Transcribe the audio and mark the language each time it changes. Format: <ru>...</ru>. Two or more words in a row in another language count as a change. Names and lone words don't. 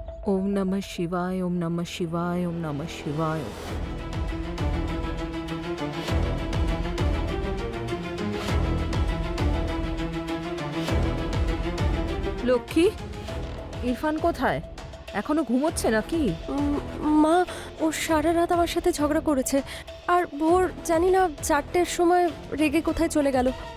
<sa>ওম নমঃ শিবায়, ওম নমঃ শিবায়, ওম নমঃ শিবায়।</sa> <bn>লক্ষ্মী, ইরফান কোথায়? এখনো ঘুমোচ্ছে নাকি? মা, ও সারা রাত আমার সাথে ঝগড়া করেছে, আর ভোর জানি না 4টের সময় রেগে কোথায় চলে গেল।</bn>